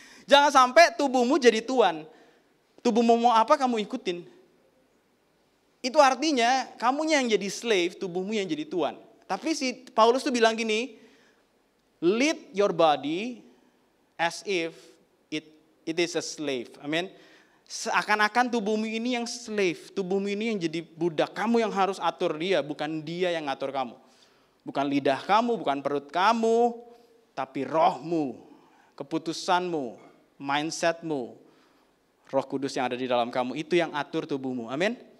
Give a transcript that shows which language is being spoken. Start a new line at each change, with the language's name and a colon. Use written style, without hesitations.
Indonesian: Jangan sampai tubuhmu jadi tuan. Tubuhmu mau apa kamu ikutin. Itu artinya kamunya yang jadi slave, tubuhmu yang jadi tuan. Tapi si Paulus tuh bilang gini,
English: lead your body as if it is a slave.
Indonesian: Amin. Seakan-akan tubuhmu ini yang slave, tubuhmu ini yang jadi budak. Kamu yang harus atur dia, bukan dia yang ngatur kamu. Bukan lidah kamu, bukan perut kamu, tapi rohmu, keputusanmu, mindsetmu, Roh Kudus yang ada di dalam kamu, itu yang atur tubuhmu. Amin.